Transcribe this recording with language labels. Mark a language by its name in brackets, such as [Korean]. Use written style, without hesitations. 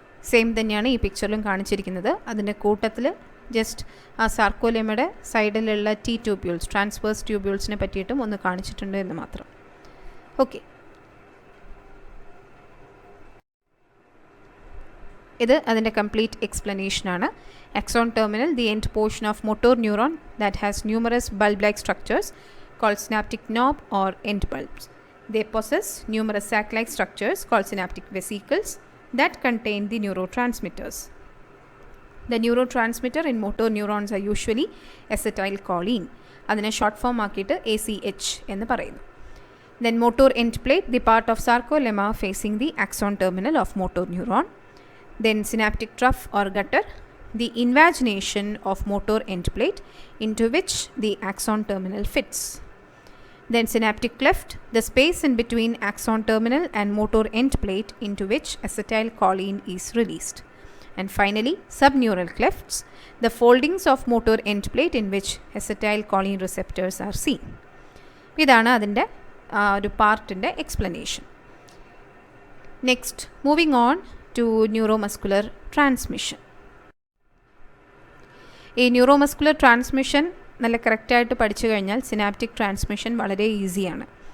[Malayalam] Same തന്നെയാണ് ഈ പിക്ചറിലും കാണിച്ചിരിക്കുന്നത്. അതിൻ്റെ കൂട്ടത്തിൽ ജസ്റ്റ് ആ സാർക്കോലെമയുടെ സൈഡിലുള്ള T ട്യൂബ്യൂൾസ്, ട്രാൻസ്വേഴ്സ് ട്യൂബ്യൂൾസിനെ പറ്റിയിട്ടും ഒന്ന് കാണിച്ചിട്ടുണ്ട് എന്ന് മാത്രം. ഓക്കെ, ഇത് അതിൻ്റെ complete എക്സ്പ്ലനേഷനാണ്. [English] Axon terminal, the end portion of motor neuron that has numerous bulb-like structures called synaptic knob or end bulbs. They possess numerous sac-like structures called synaptic vesicles that contain the neurotransmitters. The neurotransmitter in motor neurons are usually acetylcholine. [Malayalam] അതിനെ short form ആക്കിയിട്ട് ACH എന്ന് പറയുന്നു. [English] Then motor end plate, the part of sarcolemma facing the axon terminal of motor neuron. Then synaptic trough or gutter, the invagination of motor end plate into which the axon terminal fits. Then synaptic cleft, the space in between axon terminal and motor end plate into which acetylcholine is released. And finally, subneural clefts, the foldings of motor end plate in which acetylcholine receptors are seen. [Malayalam] ഇതാണ് അതിൻ്റെ ഒരു പാർട്ടിൻ്റെ explanation. [English] Next, moving on to neuromuscular transmission. [Malayalam] ഈ neuromuscular transmission നല്ല കറക്റ്റായിട്ട് പഠിച്ചു കഴിഞ്ഞാൽ synaptic transmission വളരെ ഈസിയാണ്.